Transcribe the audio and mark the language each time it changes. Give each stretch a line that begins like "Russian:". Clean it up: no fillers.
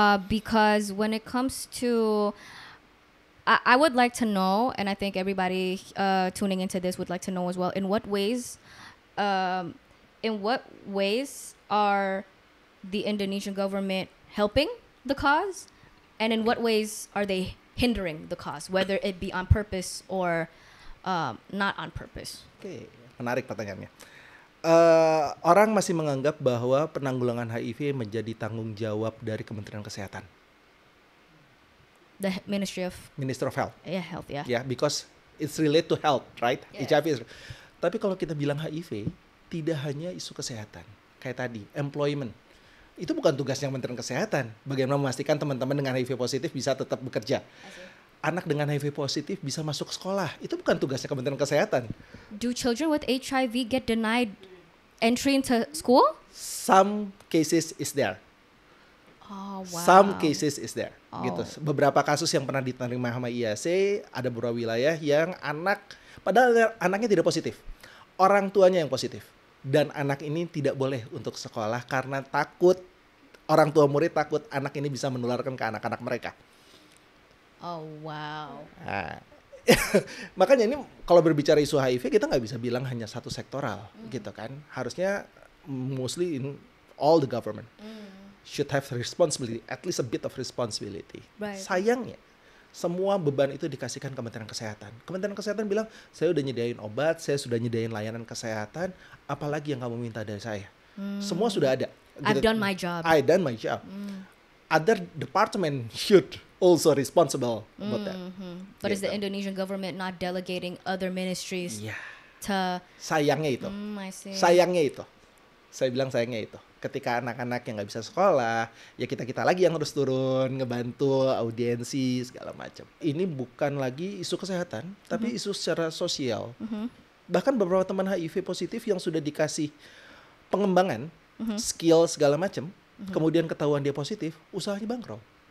English: Because when it comes to I would like to know, and I think everybody tuning into this would like to know as well, in what ways are the Indonesian government helping the cause, and in what ways are they hindering the cause, whether it be on purpose or not on purpose?
Indonesian: Oke, menarik pertanyaannya. Orang masih menganggap bahwa penanggulangan HIV menjadi tanggung jawab dari Kementerian Kesehatan.
English: The Ministry of Health. Yeah, health, yeah. Yeah, because it's related to health, right? Yeah. HIV is.
Indonesian: Tapi kalau kita bilang HIV, tidak hanya isu kesehatan. Kayak tadi, employment. Itu bukan tugasnya Kementerian Kesehatan. Bagaimana memastikan teman-teman dengan HIV positif bisa tetap bekerja. Anak dengan HIV positif bisa masuk sekolah. Itu bukan tugasnya Kementerian Kesehatan.
English: Do children with HIV get denied entry into school? Some cases is there. Oh, wow. Some cases is there. Gitu.
Indonesian: Beberapa kasus yang pernah diterima sama IAC, ada beberapa wilayah yang padahal anaknya tidak positif. Orang tuanya yang positif. Dan anak ini tidak boleh untuk sekolah karena takut, orang tua murid takut anak ini bisa menularkan ke anak-anak mereka.
English: Oh, wow.
Indonesian: Nah, makanya ini kalau berbicara isu HIV kita nggak bisa bilang hanya satu sektoral gitu kan.
English: Harusnya mostly in all the government should have responsibility, at least a bit of responsibility. Right.
Indonesian: Sayangnya semua beban itu dikasihkan Kementerian Kesehatan. Kementerian Kesehatan bilang, saya udah nyediain obat, saya sudah nyediain layanan kesehatan, apalagi yang kamu minta dari saya? Semua sudah ada.
English: I've done my job. I've done my job. Other department should also responsible about that. But is the Indonesian government not delegating other ministries to...
Indonesian: Sayangnya itu.
English: I see.
Indonesian: Sayangnya itu. Saya bilang sayangnya itu. Ketika anak-anak yang nggak bisa sekolah, ya kita lagi yang harus turun, ngebantu, audiensi, segala macam. Ini bukan lagi isu kesehatan, tapi isu secara sosial. Bahkan beberapa teman HIV positif yang sudah dikasih pengembangan, skill segala macam, kemudian ketahuan dia positif, usahanya bangkrut.